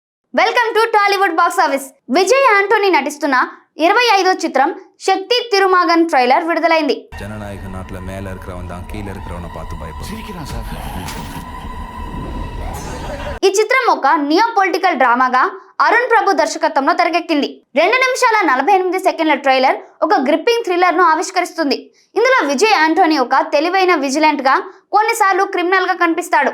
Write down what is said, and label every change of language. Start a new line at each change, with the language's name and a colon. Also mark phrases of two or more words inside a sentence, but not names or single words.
English: welcome to Tollywood box office.
Telugu: విజయ్ ఆంటోనీ నటిస్తున్న 25వ చిత్రం శక్తి తిరుమగన్ ట్రైలర్ విడుదలైంది.
Tamil: ஜனநாயக நாட்டுல மேல இருக்கிறவன் தான் கீழ இருக்கிறவன பார்த்து பயப்படுறான் சார்.
Telugu: ఈ చిత్రం ఒక
English: neo political
Telugu: డ్రామాగా అరుణ్ ప్రభు దర్శకత్వంలో తెరకెక్కింది. 2 నిమిషాల 48 సెకండ్ల ట్రైలర్ ఒక
English: gripping thriller
Telugu: ను ఆవిష్కరిస్తుంది. ఇందులో విజయ్ ఆంటోనీ ఒక తెలివైన విజిలెంట్ గా, కొన్నిసార్లు క్రిమినల్ గా కనిపిస్తాడు.